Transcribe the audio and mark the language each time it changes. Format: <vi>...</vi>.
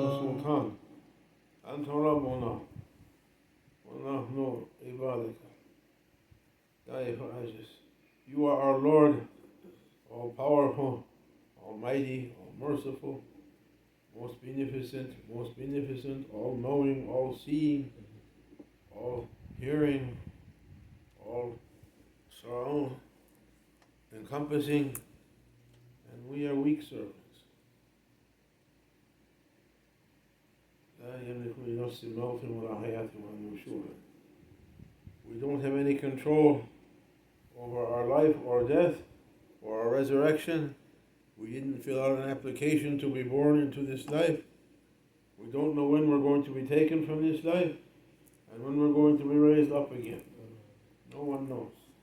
<ar>أنت سلطان، أنت ربنا ونحن عبادك. ضعيف عاجز.</ar> <en>You are our Lord, all powerful, almighty, all merciful, most beneficent, all knowing, all seeing, all hearing, all surround, encompassing, and we are weak servants.</en> <ar>لا يملك لنفس الموت ولا حياة ولا نشورا.</ar> <en>We don't have any control over our life or death or our resurrection. We didn't fill out an application to be born into this life. We don't know when we're going to be taken from this life and when we're going to be raised up again. No one knows.</en>